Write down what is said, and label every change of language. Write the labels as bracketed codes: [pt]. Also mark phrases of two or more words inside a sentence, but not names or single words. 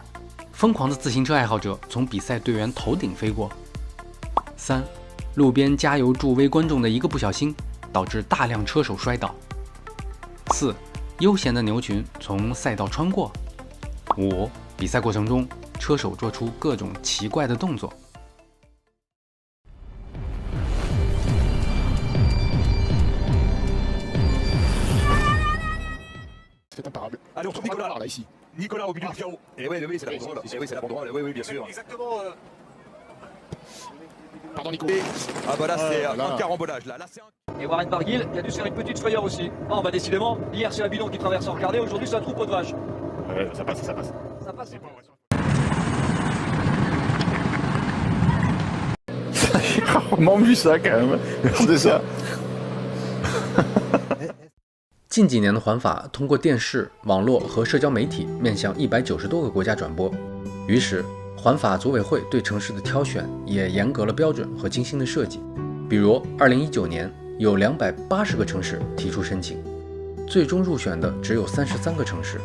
[zh] 疯狂的自行车爱好者从比赛队员头顶飞过。3. 路边加油助威观众的一个不小心，导致大量车手摔倒。4. 悠闲的牛群从赛道穿过。5. 比赛过程中，车手做出各种奇怪的动作。 [fr] Allez, on trouve Nicolas là ici. Nicolas au milieu du chaos. Et oui, c'est la bonne droite. Et oui, c'est la bonne droite. Oui, bien sûr. Exactement. Pardon, Nico. Ah bah là, c'est un carambolage. Là, c'est un... Et Warren Barguil qui a dû se faire une petite frayeur aussi. Oh, bah décidément, hier c'est un bidon qui traverse en regardez, aujourd'hui c'est un troupeau de vaches. Ouais, ça passe. Ça passe. J'ai rarement vu ça quand même. C'est ça. [zh] 近几年的环法通过电视、网络和社交媒体面向190多个国家转播，于是环法组委会对城市的挑选也严格了标准和精心的设计。比如2019年有280个城市提出申请，最终入选的只有33个城市。